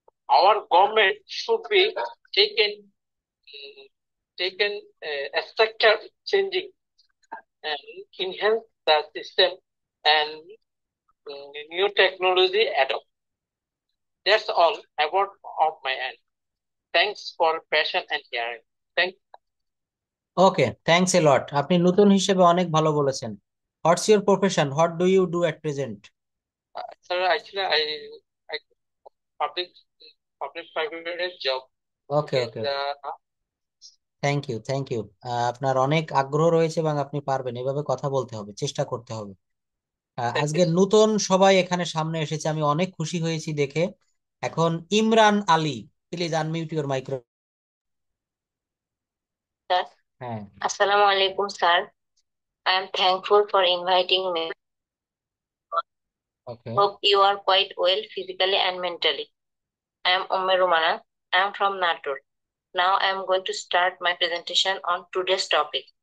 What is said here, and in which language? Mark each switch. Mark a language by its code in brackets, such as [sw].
[en] Our government should be taken taken a structure changing and enhance the system and new technology adopt. That's all about of my end. Thanks for passion and hearing. Thank okay, thanks a lot, [bn] আপনি নতুন হিসেবে অনেক ভালো বলেছেন। [en] What's your profession, what do you do at present? Sir, actually, I public public private job. Okay Okay. Okay, thank you thank you. [bn] আপনার অনেক আগ্রহ রয়েছে এবং আপনি পারবেন, এভাবে কথা বলতে হবে, চেষ্টা করতে হবে। [en] Thank you, [bn] আজকে [en] sir. [bn] নতুন সবাই এখানে সামনে এসেছে, আমি অনেক খুশি হয়েছি দেখে। [en] এখন Imran Ali, please unmute your micro. Sir, [bn] হ্যাঁ। [en] Assalamu alaikum, sir. I am thankful for inviting me. Okay. Hope you are quite well physically and mentally. I am Umme Rumana. I am from Natur. Now I am going to start my presentation on today's topic.